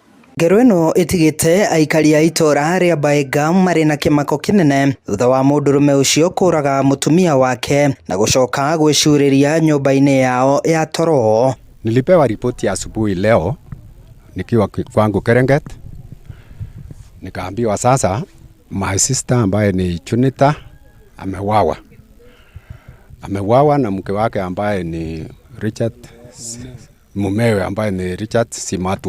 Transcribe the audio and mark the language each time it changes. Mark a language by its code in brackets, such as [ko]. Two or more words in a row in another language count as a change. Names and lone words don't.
[ki] Ngero ĩno ĩtigĩte aikari a itora rĩa Baega marĩ na kĩmako kĩnene thutha wa mũndũrũme ũcio kũraga mũtumia wake na gũcoka gwĩcurĩria nyũmba-inĩ yao ya toro. [sw] Nilipewa ripoti ya asubuhi leo nikiwa kwangu Kerenget, nikaambiwa sasa [en] my sister [sw] ambaye ni Chunita amewawa na mke wake ambaye ni Richard, mumewe ambaye ni Richard Simatwa.